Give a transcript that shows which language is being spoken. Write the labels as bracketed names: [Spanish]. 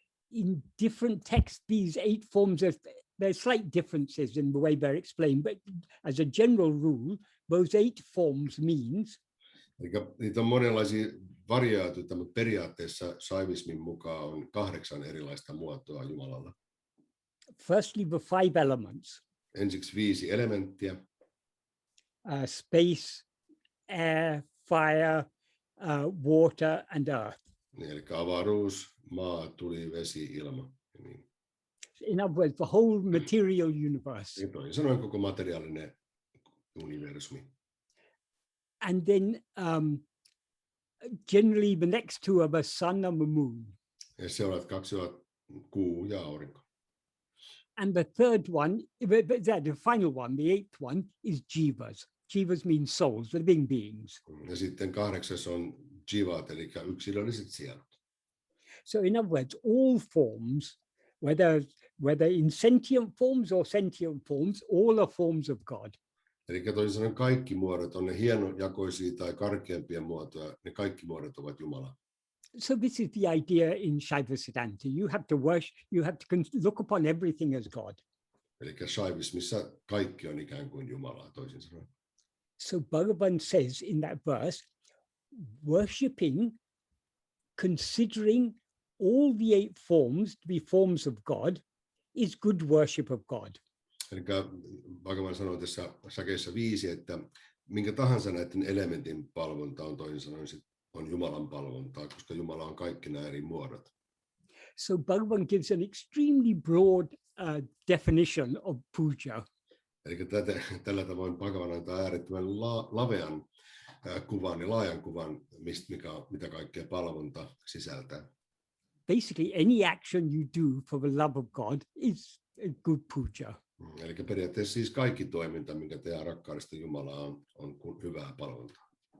[English] In different texts, these 8 forms, there are slight differences in the way they're explained, but as a general rule, those 8 forms means. [Finnish] Eli niitä on monenlaisia variaatioita, mutta periaatteessa shaivismin mukaan on 8 erilaista muotoa Jumalalla. [English] Firstly, the 5 elements. [Finnish] Ensiksi 5 elementtiä. [English] Space, air, fire, water and earth. [Finnish] Eli avaruus, maa, tuli, vesi, ilma. Niin. [English] In other words, the whole material universe. [Finnish] Toisin sanoen koko materiaalinen universumi. [English] And then generally the next 2 are the sun and the moon. [Finnish] Ja seuraavat 2 ovat kuu ja aurinko. [English] And the third one, the final one, the 8th one, is jivas. Jivas means souls, the living beings. [Finnish] Ja sitten 8. on jivat, eli yksilölliset sielut. [English] So in other words, all forms, whether in sentient forms or sentient forms, all are forms of God. [Finnish] Eli toisin sanoen kaikki muodot, on ne hienojakoisia tai karkeampia muotoja, ne kaikki muodot ovat Jumala. [English] So this is the idea in Shaiva Siddhanta. You have to worship, you have to look upon everything as God. [Finnish] Eli shaivismissa kaikki on ikään kuin Jumalaa, toisin sanoen. [English] So Bhagavan says in that verse, worshipping, considering all the 8 forms to be forms of God, is good worship of God. [Finnish] Eli Bhagavan sanoo tässä säkeessä 5, että minkä tahansa näiden elementin palvonta on, toisin sanoen on Jumalan palvontaa, koska Jumala on kaikki nämä eri muodot. [English] So Bhagavan gives an extremely broad definition of puja. [Finnish] Eli tällä tavoin Bhagavan antaa äärettömän lavean kuvan ja laajan kuvan, mitä kaikkea palvonta sisältää. [English] Basically, any action you do for the love of God is a good puja. [Finnish] Eli periaatteessa siis kaikki toiminta, minkä tehdään rakkaudesta Jumalaa, on hyvää palvontaa.